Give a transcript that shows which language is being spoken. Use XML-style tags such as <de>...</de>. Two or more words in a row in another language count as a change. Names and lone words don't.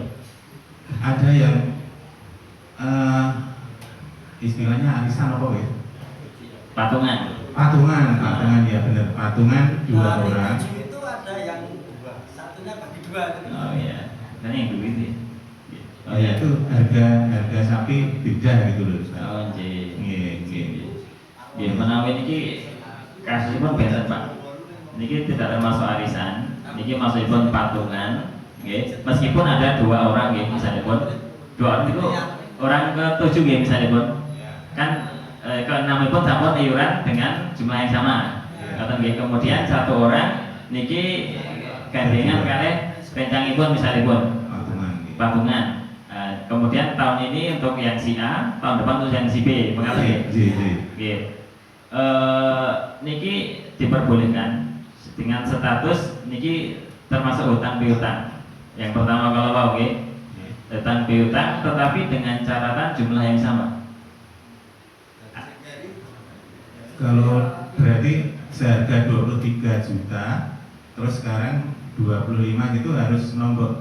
<id>Ada yang istilahnya arisan apa ya? Patungan. Patungan ya benar. Patungan 2 orang. Itu ada yang satunya bagi 2 gitu. Oh iya, kan yang dulu itu. Oh ya, itu harga sapi beda gitu loh Ustaz.</id> <jv>Oh nggih. Nggih, nggih. Nggih, menawi niki kasusipun benten Pak. Niki</jv> <id>tidak termasuk arisan,</id> <jv>niki masukipun patungan. Nggih,</jv> <id>meskipun ada 2 orang nggih, misalnya pun 2 orang itu orang ke-7 nggih misalnya pun. Kan ke-6</id> <jv>pun sampun</jv> <id>iuran dengan jumlah yang sama.</id> <jv>Ngoten nggih,</jv> <id>kemudian 1 orang</id> <jv>niki gandengan kalih rencangipun misalnya pun</jv> <id>Patungan. Nggih. patungan. Kemudian tahun ini untuk yang si A, tahun depan untuk yang si B, mengapa nggih?</id> <jv>Nggih.</jv> <id>Niki diperbolehkan dengan status niki termasuk hutang piutang. Yang pertama kalau mau nggih, hutang piutang tetapi dengan catatan jumlah yang sama. Kalau berarti seharga 23 juta, terus sekarang 25 gitu harus nombok.</id>